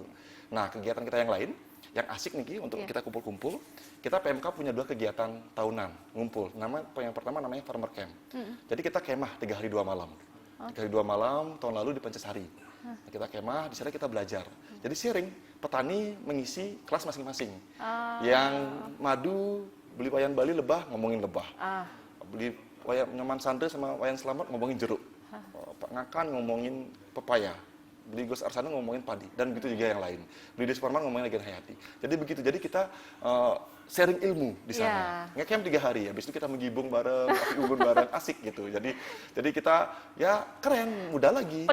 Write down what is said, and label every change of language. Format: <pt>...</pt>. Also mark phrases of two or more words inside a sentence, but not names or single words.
<id>Nah, kegiatan kita yang lain, yang asik nih Ki, untuk kita kumpul-kumpul, kita PMK punya 2 kegiatan tahunan ngumpul. Yang pertama namanya Farmer Camp. Jadi kita kemah 3 hari 2 malam. 3 hari 2 malam tahun lalu di Pancasari. Nah, kita kemah, di sana kita belajar. Jadi sharing, petani mengisi kelas masing-masing. Yang madu, beli wayan Bali lebah, ngomongin lebah. Beli wayan Nyoman Sandri sama wayan Selamat ngomongin jeruk. Pak Ngakan ngomongin pepaya. Beli Gus Arsana ngomongin padi, dan begitu juga yang lain. Beli di Superman ngomongin Legend Hayati. Jadi begitu, jadi kita sharing ilmu di sana. Nge-camp 3 hari, habis itu kita menggibung bareng, api unggun bareng, asik gitu. Jadi kita ya keren, muda lagi.</id>